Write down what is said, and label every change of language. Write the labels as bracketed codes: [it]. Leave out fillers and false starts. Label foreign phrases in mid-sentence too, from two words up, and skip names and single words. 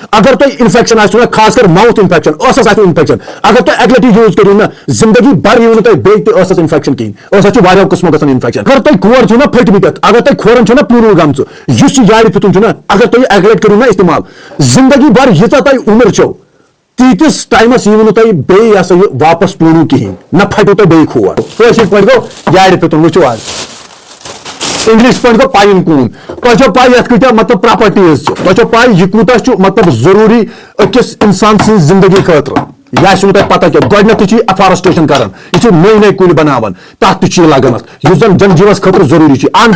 [ks] اگر تھی انفیکشن آ خاص کر [en] mouth infection [ks] انفیکشن اگر تھی اکہ لٹہ یوز کرو نا زندگی بھر یو تھی بیس انفیکشن کہین واریاہ قسمو گژھان انفیکشن اگر تھی کھور چھو نا پھٹمت اگر تھی کھورن چھو نا پورو گمژ اس یارِ پھتن چھو نا اگر تھی اکہ لٹہ کرو نا استعمال زندگی بھر ییژا تھی عمر چھو تیتس ٹائمس یو تھی بیٚیہِ یہ سا یہ واپس پونو کہین نہ پھٹو تھی بیٚیہِ کھور کٲشِر پٲٹھۍ گوٚو یارِ پھتن وٕچھو آز انگلش پٲٹھۍ گوٚو پاین کوٗن تۄہہِ چھو پاے یتھ کۭتیاہ مطلب پراپرٹیز چھِ تۄہہِ چھو پاے یہِ کوٗتاہ چھُ مطلب ضروٗری أکِس انسان سٕنٛز زندگی خٲطرٕ یہ آسہِ تۄہہِ پتہ کینٛہہ گۄڈنیٚتھٕے چھِ یہِ ایفارسٹریشن کران یہِ چھِ نٔے نٔے کُلۍ بناوان تتھ تہِ چھُ یہِ لگان یُس زن جنجیٖوس خٲطرٕ ضروٗری چھُ ان